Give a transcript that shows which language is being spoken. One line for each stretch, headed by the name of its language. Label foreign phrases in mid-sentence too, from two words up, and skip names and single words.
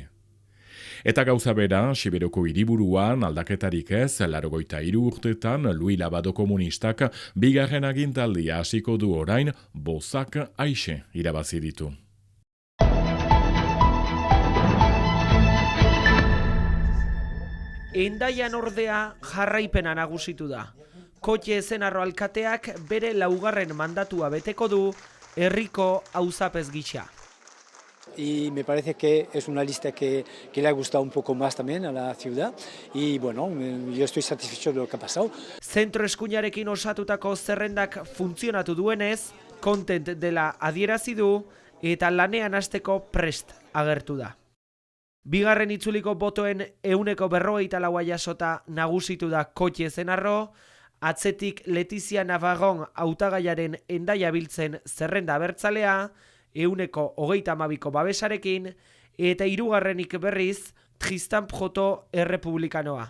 Basque: Eta gauza bera, Siberoko hiriburuan aldaketarik ez, 83 urtetan Louis Labado komunistak bigarren agintaldia hasiko du orain bozak Aixe irabazi ditu. Endaian ordea jarraipena nagusitu da. Kotxe Ezenarro alkateak bere 4. mandatua beteko du herriko auzapez gisa.
Spanish: Y me parece que es una lista que le ha gustado un poco más también a la ciudad y bueno, yo estoy satisfecho de lo que ha pasado.
Basque: Zentro eskuinarekin osatutako zerrendak funtzionatu duenez, kontent dela adierazi du eta lanean hasteko prest agertu da. Bigarren itzuliko botoen 54% jasota nagusitu da Kotxe Ezenarro, atzetik Letizia Navarron hautagaiaren Endaia biltzen zerrenda abertzalea, 132 babesarekin, eta hirugarrenik berriz Tristan Proto errepublikanoa.